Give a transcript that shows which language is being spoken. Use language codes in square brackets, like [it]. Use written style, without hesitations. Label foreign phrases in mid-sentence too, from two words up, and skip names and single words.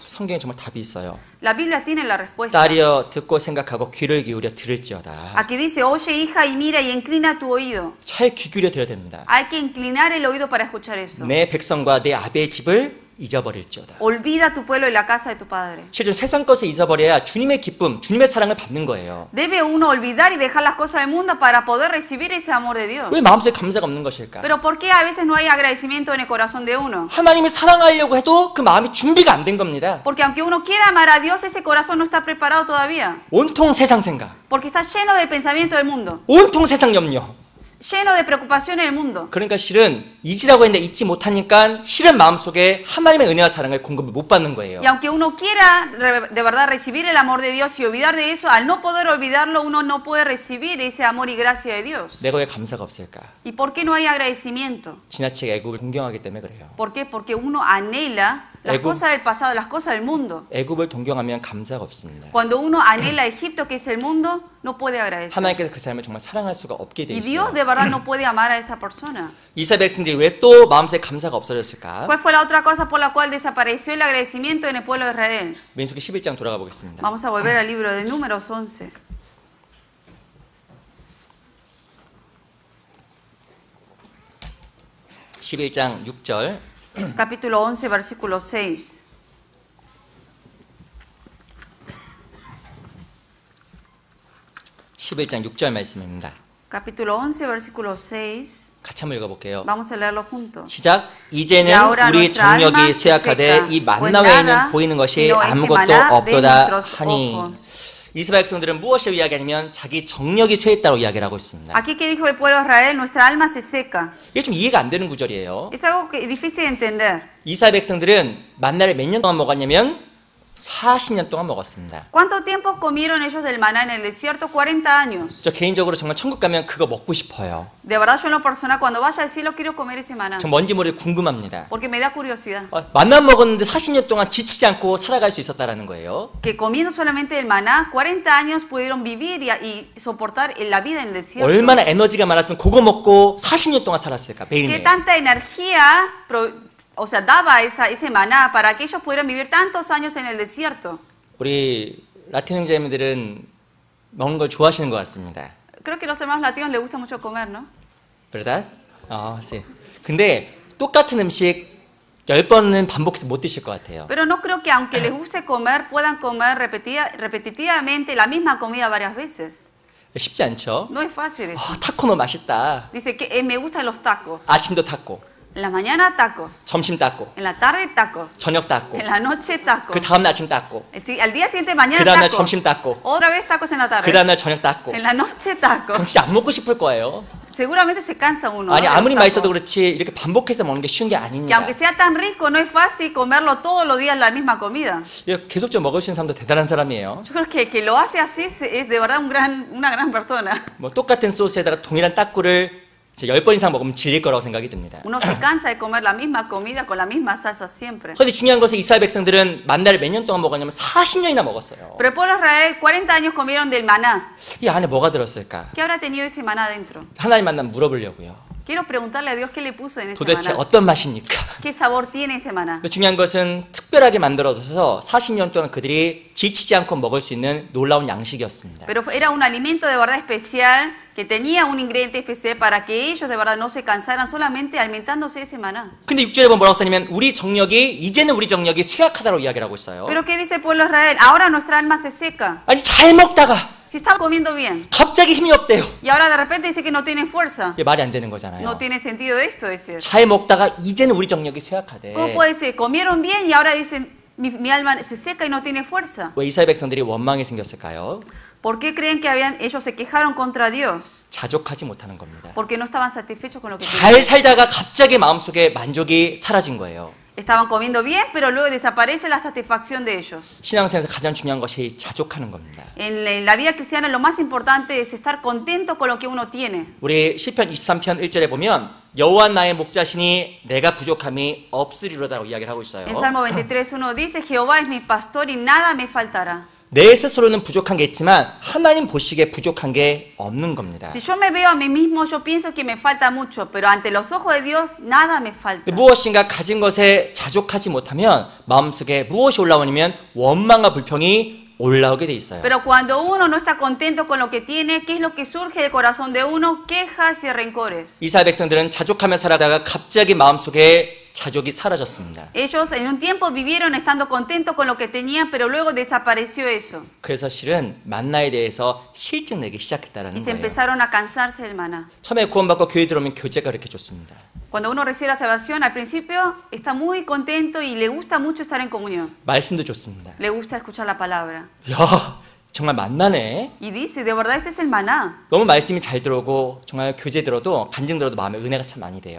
[ko] 성경에 정말 답이 있어요. [es] La Biblia tiene la respuesta. [ko] 딸이여 듣고 생각하고 귀를 기울여 들을지어다. [es] Aquí dice, oye hija y mira y inclina tu oído. [ko] 잘 귀 기울여 들어야 됩니다. [es] Hay que inclinar el oído para escuchar eso. [ko] 내 백성과 내 아비의 집을 잊어버릴지어다. [es] Olvida tu pueblo y la casa de tu padre. [ko] 실은 세상 것을 잊어버려야 주님의 기쁨, 주님의 사랑을 받는 거예요. [es] Debe uno olvidar y dejar las cosas del mundo para poder recibir ese amor de Dios. [ko] 왜 마음속에 감사가 없는 것일까? [es] Pero ¿por qué a veces no hay agradecimiento en el corazón de uno? [ko] 하나님을 사랑하려고 해도 그 마음이 준비가 안 된 겁니다. [es] Porque aunque uno quiera amar a Dios, ese corazón no está preparado todavía. [ko] 온통 세상 생각, [es] Porque está lleno del pensamiento del mundo. [ko] 온통 세상 염려. [es] lleno de preocupación en el mundo. [ko] 그러니까 실은 잊으라고 했는데 잊지 못하니까 실은 마음속에 하나님의 은혜와 사랑을 공급을 못 받는 거예요. [es] Y aunque uno quiera de verdad recibir el amor de Dios y olvidar de eso, al no poder olvidarlo, uno no puede recibir ese amor y gracia de Dios. [ko] 내가 왜 감사가 없을까? [es] ¿Y por qué no hay agradecimiento? [ko] 지나치게 애굽을 동경하기 때문에 그래요. [es] ¿Por qué? Porque uno anhela las cosas del pasado, las cosas del mundo. [ko] 애굽을 동경하면 감사가 없습니다. [es] Cuando uno anhela Egipto, que es el mundo, no puede agradecer. [ko] 하나님께서 그 사람을 정말 사랑할 수가 없게 돼 [es] Y Dios [ko] 있어요. [es] de verdad no puede amar a esa persona. [ko] 이스라엘 백성들이 왜 또 마음속에 감사가 없어졌을까? [es] ¿Cuál fue la otra cosa por la cual desapareció el agradecimiento en el pueblo de Israel? [ko] 민수기 11장 돌아가 보겠습니다. [es] Vamos a volver al libro de Números 11. [ko] (11장 6절) [es] Capítulo 11, versículo 6. [ko] (11장 6절) 말씀입니다. [es] Capítulo 11, versículo 6. [ko] 같이 한번 읽어볼게요. [es] Vamos a leerlo juntos. [ko] 시작. 이제는 [es] Y ahora [ko] 우리 [es] nuestra alma [ko] 정력이 [es] se [ko] 쇠약하되 [es] seca, [ko] 이 [es] pues [ko] 만나 외에는 [es] nada, [ko] 보이는 것이 [es] sino este [ko] 아무것도 [es] maná de [ko] 없도다 [es] nuestros [ko] 하니. [es] ojos. [ko] 이스라엘 백성들은 무엇을 이야기하냐면 자기 정력이 쇠했다고 이야기를 하고 있습니다. [es] Aquí que dijo el pueblo de Israel, nuestra alma se seca. [ko] 이게 좀 이해가 안 되는 구절이에요. [es] Es algo que es difícil de entender. [ko] 이스라엘 백성들은 만나를 몇 년 동안 먹었냐면 40년 동안 먹었습니다. [es] ¿Cuánto tiempo comieron ellos del maná en el desierto? 40 años. [ko] 저 개인적으로 정말 천국 가면 그거 먹고 싶어요. [es] De verdad, yo en lo personal, cuando vaya al cielo, quiero comer ese maná. [ko] 전 뭔지 모르게 궁금합니다. [es] Porque me da curiosidad. [ko] 만나 먹었는데 40년 동안 지치지 않고 살아갈 수 있었다라는 거예요. [es] Que comiendo solamente el maná, 40 años pudieron vivir y soportar la vida en el desierto. [ko] 얼마나 에너지가 많았으면 그거 먹고 40년 동안 살았을까 [es] ¿Qué [ko] 매일매일. [es] tanta energía daba ese maná para que ellos pudieran vivir tantos años en el desierto? [ko] 우리 라틴 형제님들은 먹는 걸 좋아하시는 것 같습니다. [es] Creo que a los hermanos latinos les gusta mucho comer, ¿no? ¿verdad? sí. [ko] 근데 똑같은 음식 10번은 반복해서 못 드실 것 같아요. [es] Pero no creo que aunque les guste comer, puedan comer repetitivamente la misma comida varias veces. [ko] 쉽지 않죠? [es] No es fácil eso. [ko] 타코 너무 맛있다. [es] Dice que me gustan los tacos. [ko] 아침도 타코, [es] En la mañana tacos. [ko] 점심 타코, [es] En la tarde tacos. [ko] 저녁 타코, [es] En la noche tacos. [ko] 그 다음날 아침 타코, [es] Al día siguiente mañana [ko] 그 다음날 [es] tacos. [ko] 점심 타코, [es] Otra vez tacos en la tarde. [ko] 그 다음날 저녁 타코. [es] En la noche tacos. [ko] 그럼 진짜 안 먹고 싶을 거예요. [es] Seguramente se cansa uno. [ko] 아니 [es] ¿no? [ko] 아무리 [es] de los [ko] 맛있어도 [es] tacos. [ko] 그렇지 이렇게 반복해서 먹는 게 쉬운 게 [es] Que [ko] 아닙니다. [es] aunque sea tan rico, no es fácil comerlo todos los días la misma comida. [ko] 계속적으로 먹을 수 있는 사람도 대단한 사람이에요. [es] Yo creo que el que lo hace así es de verdad una gran persona. [ko] 뭐 똑같은 소스에다가 동일한 타코를 10번 이상 먹으면 질릴 거라고 생각이 듭니다. [es] Uno se cansa de comer la misma comida con la misma salsa siempre. [ko] 그런데 중요한 것은 이스라엘 백성들은 만나를 몇 년 동안 먹었냐면 40년이나 먹었어요. [es] Pero el pueblo de Israel 40 años comieron del maná. [ko] 이 안에 뭐가 들었을까? [es] ¿Qué habrá tenido ese maná dentro? [ko] 하나님 만나면 물어보려고요. [es] Quiero preguntarle a Dios qué le puso en ese [ko] 도대체 [es] maná. [ko] 어떤 맛입니까? [es] ¿Qué sabor tiene ese maná? [ko] 근데 중요한 것은 특별하게 만들어져서 40년 동안 그들이 지치지 않고 먹을 수 있는 놀라운 양식이었습니다. [es] Pero era un alimento de verdad especial que tenía un ingrediente especial para que ellos de verdad no se cansaran solamente alimentándose de ese maná. [ko] 근데 6절에 보면 뭐라고 써냐면 이제는 우리 정력이 쇠약하다고 이야기를 하고 있어요. [es] Pero ¿qué dice el pueblo de Israel? Ahora nuestra alma se seca. [ko] 아니 잘 먹다가 [es] Si estaba comiendo bien [ko] 갑자기 힘이 없대요. [es] y ahora de repente dice que no tiene fuerza. [ko] 이게 말이 안 되는 거잖아요. [es] No tiene sentido esto, decir. [ko] 잘 먹다가 이제는 우리 정력이 쇠약하대. [es] ¿Cómo puede ser? Comieron bien y ahora dicen mi alma se seca y no tiene fuerza. [ko] 왜 이스라엘 백성들이 원망이 생겼을까요? [es] ¿Por qué creen que ellos se quejaron contra Dios? [ko] 자족하지 못하는 겁니다. [es] Porque no estaban satisfechos con lo que [ko] 잘 [es] tenían. [ko] 살다가 갑자기 마음속에 만족이 사라진 거예요. [es] Estaban comiendo bien, pero luego desaparece la satisfacción de ellos. [ko] 신앙생활에서 가장 중요한 것이 자족하는 겁니다. [es] En la vida cristiana lo más importante es estar contento con lo que uno tiene. [ko] 우리 시편 23편 1절에 보면 여호와 나의 목자시니 내가 부족함이 없으리로다라고 이야기를 하고 있어요. [es] En Salmo 23:1 dice, Jehová es mi pastor y nada me faltará. [ko] 내 스스로는 부족한 게 있지만 하나님 보시기에 부족한 게 없는 겁니다. [es] Si yo me veo a mí mismo, yo pienso que me falta mucho, pero ante los ojos de Dios nada me falta. [ko] 무엇인가 가진 것에 자족하지 못하면 마음속에 무엇이 올라오냐면 원망과 불평이 올라오게 돼 있어요. [es] Pero cuando uno no está contento con lo que tiene, ¿qué es lo que surge del corazón de uno? Quejas y rencores. [ko] 이스라엘 백성들은 자족하며 살아다가 갑자기 마음속에 자족이 사라졌습니다. [es] Ellos en un tiempo vivieron estando contentos con lo que tenían, pero luego desapareció eso. [ko] 그래서 실은 만나에 대해서 실증 내기 [es] Y [ko] 시작했다는 [es] se [ko] 거예요. [es] empezaron a cansarse del maná. [ko] 처음에 구원받고 교회 들어오면 교제가 그렇게 좋습니다. [es] Cuando uno recibe la salvación, al principio está muy contento y le gusta mucho estar en comunión. [ko] 말씀도 좋습니다. [es] Le gusta escuchar la palabra. [ko] 야, 정말 만나네. [es] Y dice, de verdad este es el maná. [ko] 너무 말씀이 잘 들어오고 정말 교제 들어도 간증 들어도 마음에 은혜가 참 많이 돼요.